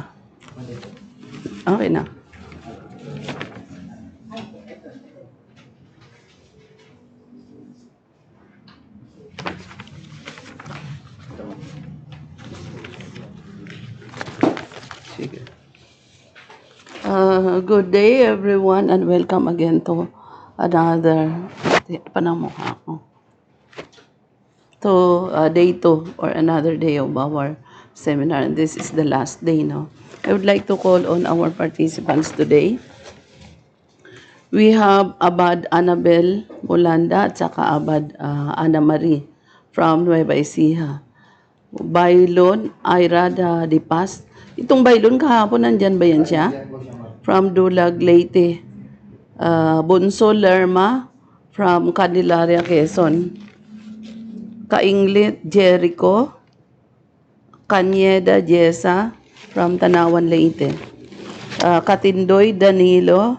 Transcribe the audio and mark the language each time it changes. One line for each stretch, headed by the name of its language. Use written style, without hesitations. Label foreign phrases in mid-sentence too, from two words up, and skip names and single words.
Filipino: Okay na. Sige.
English: Good day everyone and welcome again to another
Waray: panamukha ko.
English: To day 2 or another day of our seminar, and this is the last day now. I would like to call on our participants today. We have Abad Annabel Molanda
Filipino: at saka
English: Abad Ana Marie from Nueva Ecija. Bailon Ira de Paz.
Filipino: Itong Bailon kahapon nandyan ba yan siya?
English: From Dulag, Leyte. Bunso Lerma from Candelaria, Quezon. Kainglit Jericho. Kanyeda Jessa from Tanawan, Leyte. Katindoy Danilo.